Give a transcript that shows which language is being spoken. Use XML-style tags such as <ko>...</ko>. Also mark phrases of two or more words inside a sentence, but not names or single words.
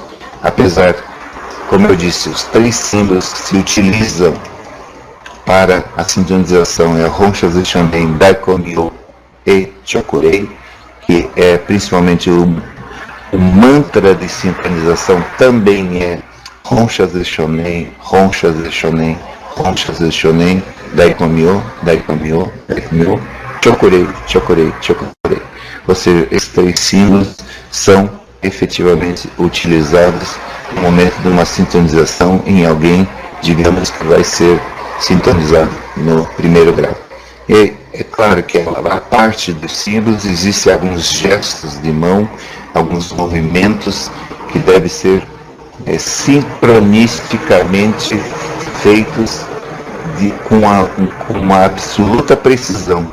<pt>Apesar, como eu disse, os 3 símbolos que se utilizam para a sintonização é Honsha Shonen, Daikomyo e Chokurei, que é principalmente o mantra de sintonização também é Honsha Shonen, Honsha Shonen, Honsha Shonen, Daikomyo, Daikomyo, Daikomyo, Chokurei, Chokurei, Chokurei. Ou seja, esses 3 símbolos são efetivamente utilizados no momento de uma sintonização em alguém, digamos, que vai ser sintonizado no primeiro grau. E é claro que a parte dos símbolos existem alguns gestos de mão, alguns movimentos que devem ser sincronisticamente feitos com uma absoluta precisão.</pt>